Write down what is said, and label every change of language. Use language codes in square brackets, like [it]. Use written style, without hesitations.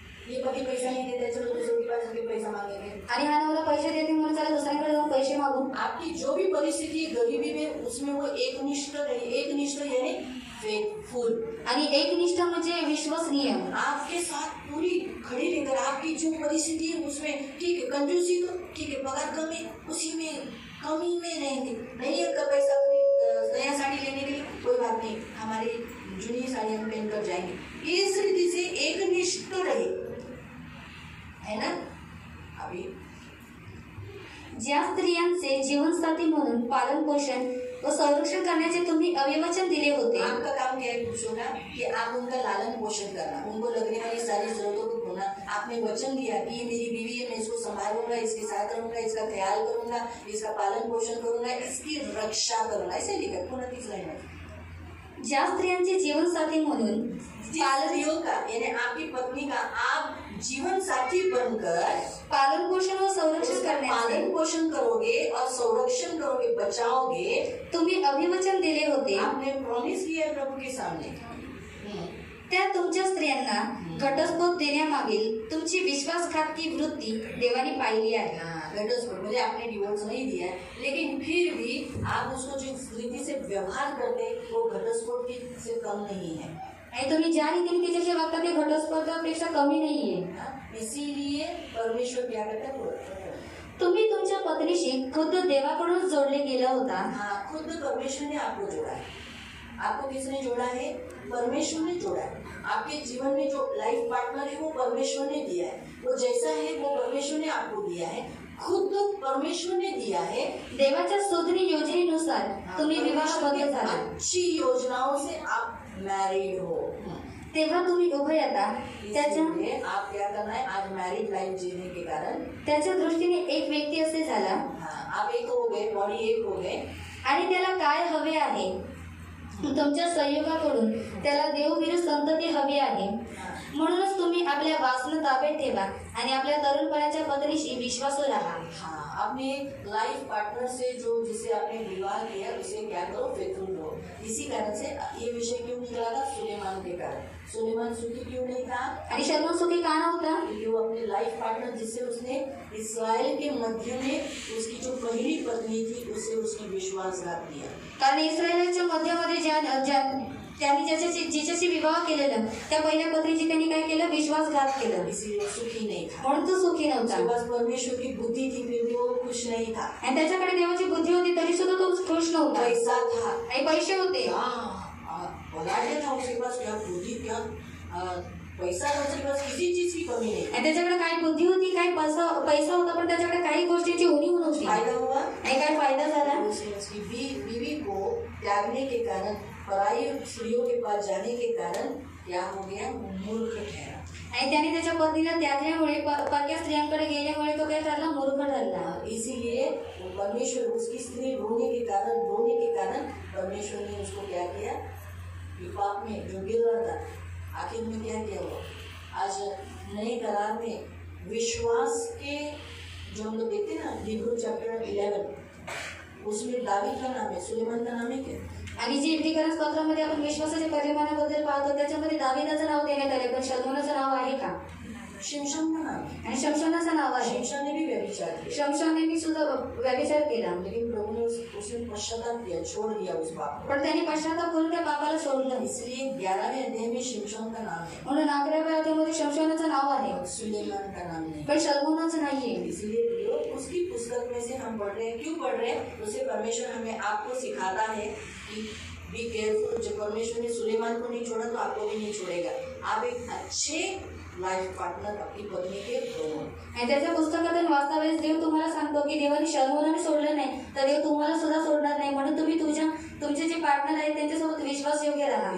[hi] ये पति पैसा नहीं देते, चलो दूसरों के पास जाके पैसा मांगेंगे. [mr] आणि हा नवरा पैसे देते म्हणून त्याला दुसऱ्यांकडे जाऊन पैसे मागून. [hi] आपकी जो भी परिस्थिति है गरीबी में, उसमें वो एकनिष्ठ रही. एकनिष्ठ यानी फेथफुल. [mr] आणि एकनिष्ठ म्हणजे विश्वसनीय. [hi] आपके साथ पूरी खड़ी रहकर, आपकी जो परिस्थिति है उसमें, ठीक है कंजूसी तो ठीक है, पगार कम है, उसी में कमी में रहेंगे. नहीं है का पैसा नया साड़ी लेने के लिए, कोई बात नहीं, हमारी जूनी साड़ी हम पहन कर जाएंगे. इस रीति से एकनिष्ठ रहे, है ना. अभी [mr] ज्या स्त्रियांचे जीवनसाथी म्हणून पालन पोषण व संरक्षण करण्याचे तुम्ही अभिवचन दिले होते. [hi] आपका काम क्या है पुरुषों का? कि आप उनका लालन पोषण करना, उनको लगने वाली सारी जरूरतों को पूरा. आपने वचन दिया कि ये मेरी बीवी है, मैं इसको संभालूंगा, इसके साथ रहूंगा, इसका ख्याल करूंगा, इसका पालन पोषण करूंगा, इसकी रक्षा करूंगा. ऐसे लिखा पूर्ण 30 लाइन में. [mr] ज्या स्त्रियांचे जीवनसाथी म्हणून [hi] स्त्रियों का यानी आपकी पत्नी का आप जीवन साथी बनकर [mr] पालन पोषण व संरक्षण करण्याचे [hi] पालन पोषण करोगे और संरक्षण करोगे, बचाओगे. [mr] तुम्ही अभिवचन दिले होते. [hi] आपने प्रॉमिस किया है प्रभु के सामने. [mr] त्या तुमच्या स्त्रियांना घटस्फोट देण्यामागील तुमची विश्वासघातकी वृत्ती देवाने पाहिली आहे. [hi] घटस्फोट मुझे आपने डिवोर्स नहीं दिया है, लेकिन फिर भी आप उसको जिस रीति से व्यवहार करते वो घटस्फोट की से कम नहीं है. [mr] आणि तुम्ही ज्या रीतीने तिच्याशी वागता ते घटस्फोटापेक्षा कमी नाहीये. [hi] इसीलिए परमेश्वर क्या करता है? [mr] तुम्ही तुमच्या पत्नीशी खुद देवाकडून जोडले गेला होता. [hi] हाँ, खुद परमेश्वर ने आपको जोड़ा है. आपको किसने जोड़ा है? परमेश्वर ने जोड़ा है. आपके जीवन में जो लाइफ पार्टनर है वो परमेश्वर ने दिया है. वो जैसा है वो परमेश्वर ने आपको दिया है, खुद परमेश्वर ने दिया है. [mr] देवाच्या सुधनी योजनेनुसार तुम्ही विवाहबद्ध झाला. [hi] अच्छी योजनाओं से आप मैरिड हो. [mr] तेव्हा तुम्ही उभयता त्याच्या [hi] आप क्या करना है? आज मैरिड लाइफ जीने के कारण [mr] त्याच्या दृष्टीने एक व्यक्ती असे झाला. [hi] आप एक हो गए, बॉडी एक हो गए. [mr] आणि त्याला काय हवे आहे? तुमच्या संयोगाकडून त्याला देवविरू संतती हवी आहे. म्हणूनच तुम्ही आपल्या वासना ताब्यात ठेवा आणि आपल्या तरुणपणाच्या पत्नीशी विश्वासू राहा. [hi] अपने लाइफ पार्टनर से जो जिसे आपने विवाह किया उसे क्या करो, फेथफुल रहो। इसी कारण से ये विषय क्यों निकला था, सुलेमान के कारण। सुलेमान सुखी क्यों नहीं था? [mr] आणि शलोमोन सुखी का नव्हता? [hi] क्योंकि वो अपने लाइफ पार्टनर जिससे उसने इस्राएल के मध्य में उसकी जो पहली पत्नी थी उससे उसने विश्वासघात किया। [mr] कारण इस्रायलच्या मध्यामध्ये त्यांनी जिच्याशी विवाह केलेला त्या पहिल्या पत्नीची त्यांनी काय केलं, विश्वासघात केलं, [hi] इसीलिए सुखी नहीं था। [mr] म्हणून तो सुखी नव्हता। [hi] उसके पास परमेश्वर की बुद्धि थी फिर भी वो खुश नहीं था। [mr] आणि त्याच्याकडे देवाची बुद्धी होती तरी सुद्धा तो खुश नव्हता। [hi] पैसा था, [mr] आणि पैसे होते, [hi] औलादे था उसके पास, क्या बुद्धि, क्या पैसा था उसके पास, किसी चीज की कमी नहीं। [mr] आणि त्याच्याकडे काही बुद्धी होती, काही पैसा होता, पण त्याच्याकडे काही गोष्टींची उणीव नव्हती। [hi] फायदा हुआ, [mr] आणि काय फायदा झाला? [hi] उसकी बीवी को त्यागने के कारण, पराई स्त्रियों के पास जाने के कारण क्या हो गया, मूर्ख ठहरा। [mr] आणि त्याने त्याच्या पत्नीला त्यागल्यामुळे, परक्या स्त्रियांकडे गेल्यामुळे तो काय ठरला, मूर्ख ठरला। [hi] इसीलिए परमेश्वर उसकी स्त्री रोने के कारण परमेश्वर ने उसको क्या किया, पाप में जो गिर रहा था, आखिर में क्या किया वो, आज नए करार में विश्वास के जो हम लोग देखते हैं ना, हिब्रू चैप्टर 11 उसमें दावीद का नाम है, सुलेमान का नाम है क्या? [mr] आणि जी इब्रिकरण पत्रामध्ये आपण विश्वासाच्या परिमाणाबद्दल पाहतो त्याच्यामध्ये दाविदाचं नाव देण्यात आले, पण शलोमोनाचं नाव आहे का? [hi] शिमशोन का नाम है, [mr] आणि शमशोनाचं नाव आहे। [hi] शिमशोन ने भी व्यभिचार किया, [mr] शमशोनाने सुद्धा व्यभिचार केला, [hi] लेकिन प्रभु ने उसने पश्चाताप किया, छोड़ दिया उस पाप को। [mr] पण त्याने पश्चाताप करून त्या पापाला सोडलं। [hi] इसलिए 11वें अध्याय में शिमशोन का नाम है, [mr] म्हणून 11व्या अध्यायामध्ये शमशोनाचं नाव आहे, [hi] सुलेमान का नाम नहीं। [mr] पण शलोमोनाचं नाहीये। [hi] इसलिए उसकी पुस्तक में से हम पढ़ रहे हैं, क्यों पढ़ रहे हैं? उसे परमेश्वर हमें आपको सिखाता है कि [en] Be careful. [hi] जब परमेश्वर ने सुलेमान को नहीं छोड़ा तो आपको भी नहीं छोड़ेगा। आप एक अच्छे लाइफ पार्टनर अपनी पत्नी के बनो। [mr] आणि त्याच्या पुस्तकातून वाचता वेळेस देव तुम्हाला सांगतो की देवाने शलोमोनाने सोडलं नाही तर देव तुम्हाला सुद्धा सोडणार नाही, म्हणून तुम्ही तुमचे जे पार्टनर आहेत त्यांच्यासोबत विश्वासयोग्य राहा।